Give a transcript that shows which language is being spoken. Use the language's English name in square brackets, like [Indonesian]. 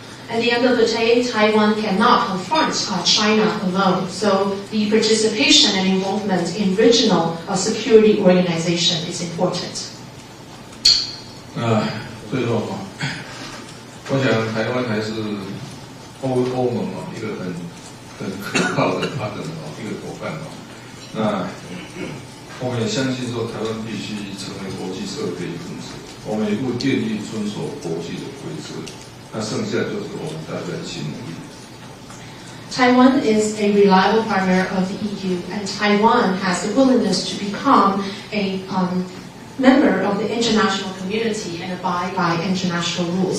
[English] At the end of the day, Taiwan cannot confront China alone, so the participation and involvement in regional security organization is important. [Chinese] 最后我想台湾还是欧盟一个很可靠的一个伙伴那我们也相信说，台湾必须成为国际社会的一份子，我们也不愿意遵守国际的规则。那剩下就是我们大家的心努力。 [English] Taiwan is a reliable partner of the EU, and Taiwan has the willingness to become a member of the international community and abide by international rules.